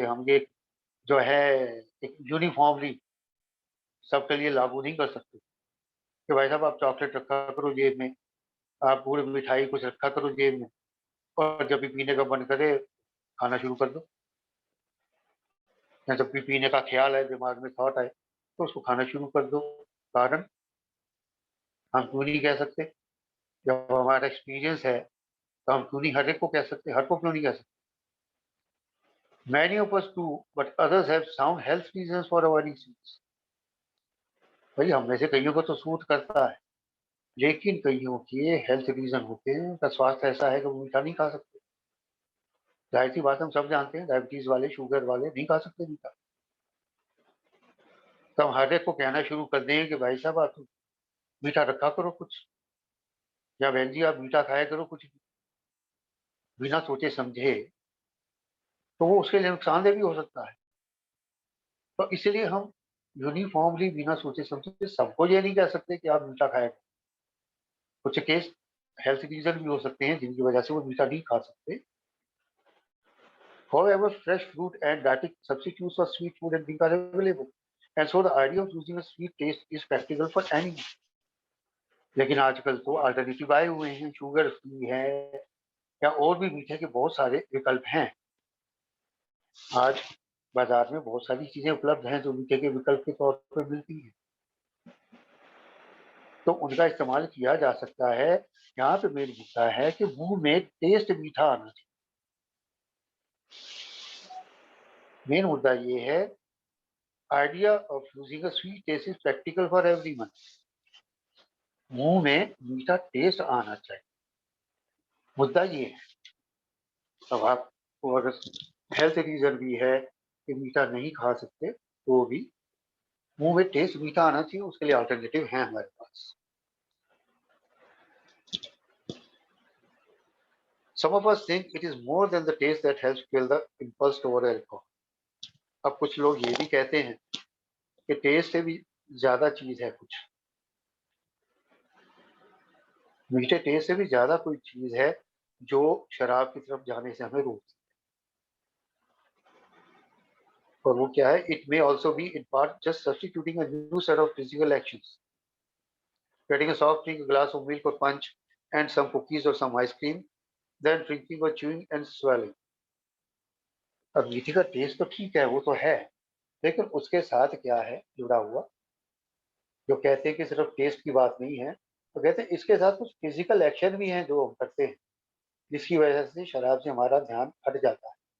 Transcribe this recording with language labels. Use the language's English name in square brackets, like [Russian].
[Hindi] हम ये जो है एक यूनिफॉर्मली सबके लिए लागू नहीं कर सकते कि भाई साहब आप चॉकलेट रखा करो जेब में, आप गुड़ मिठाई कुछ रखा करो जेब में, और जब भी पीने का मन करे खाना शुरू कर दो। या जब भी पीने का ख्याल है, दिमाग में थॉट आए, तो उसको खाना शुरू कर दो। कारण हम क्यों नहीं कह सकते? जब हमारा एक्सपीरियंस है तो हम क्यों नहीं हर एक को कह सकते? हर को क्यों नहीं कह सकते? [English] Many of us do, but others have sound health reasons for avoiding sweets. [Hindi] भाई हम में से कईयों को तो सूट करता है, लेकिन कईयों के हेल्थ रीजन होते हैं, उनका स्वास्थ्य ऐसा है कि वो मीठा नहीं खा सकते। जाहिर सी बात हम सब जानते हैं, डायबिटीज वाले, शुगर वाले नहीं खा सकते मीठा। तो हम हर एक को कहना शुरू कर देंगे कि भाई साहब आप मीठा रखा करो कुछ, या बहन जी आप मीठा खाया करो कुछ, बिना सोचे समझे, तो वो उसके लिए नुकसानदेह भी हो सकता है। तो इसलिए हम यूनिफॉर्मली बिना सोचे समझे सबको ये नहीं कह सकते कि आप मीठा खाया करो। कुछ केस हेल्थ रीजन भी हो सकते हैं जिनकी वजह से वो मीठा नहीं खा सकते। [English] However, fresh fruit and dietetic substitutes for sweet food and drink are available, and so the idea of using a sweet taste is practical for anyone. [Hindi] लेकिन आजकल तो अल्टरनेटिव आए हुए हैं, शुगर फ्री है, या और भी मीठे के बहुत सारे विकल्प हैं। आज बाजार में बहुत सारी चीजें उपलब्ध हैं जो मीठे के विकल्प के तौर पर मिलती हैं, तो उनका इस्तेमाल किया जा सकता है। यहाँ पे मेन मुद्दा है कि मुंह में टेस्ट मीठा आना चाहिए। मेन मुद्दा ये है, [English] Idea of using a sweet taste is practical for everyone. [Hindi] मुंह में मीठा टेस्ट आना चाहिए, मुद्दा ये है। अब आपको अगर हेल्थ रीजन भी है कि मीठा नहीं खा सकते, तो भी मुंह में टेस्ट मीठा आना चाहिए, उसके लिए अल्टरनेटिव है हमारे पास। [English] Some of us think it is more than the taste that helps kill the impulse toward alcohol. [Hindi] अब कुछ लोग ये भी कहते हैं कि टेस्ट से भी ज्यादा चीज है कुछ, मीठे टेस्ट से भी ज्यादा कोई चीज है जो शराब की तरफ जाने से हमें रोकती है। और वो क्या है? [English] It may also be in part just substituting a new set of physical actions, getting a soft drink, a glass of milk or punch, and some cookies or some ice cream, then drinking or chewing and swallowing. [Hindi] अब मीठे का test तो ठीक है, वो तो है, लेकिन उसके साथ क्या है जुड़ा हुआ? जो कहते हैं कि सिर्फ टेस्ट की बात नहीं है, तो कहते हैं इसके साथ कुछ फिजिकल एक्शन भी हैं जो हम करते हैं, जिसकी वजह से शराब से हमारा ध्यान हट जाता है।